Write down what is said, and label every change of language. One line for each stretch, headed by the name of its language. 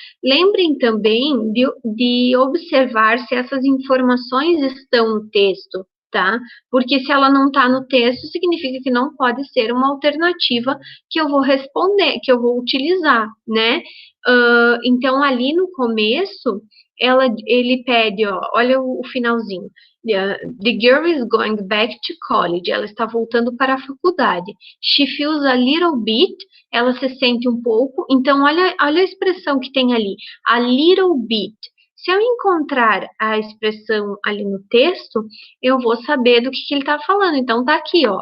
Portuguese: Lembrem também de observar se essas informações estão no texto, tá? Porque se ela não está no texto, significa que não pode ser uma alternativa que eu vou responder, que eu vou utilizar, né? Então, ali no começo, ele pede, ó, olha o finalzinho.
English: The girl is going back to college.
Portuguese: Ela está voltando para a faculdade.
English: She feels a little bit.
Portuguese: Ela se sente um pouco. Então, olha a expressão que tem ali. A little bit. Se eu encontrar a expressão ali no texto, eu vou saber do que ele está falando. Então, tá aqui, ó.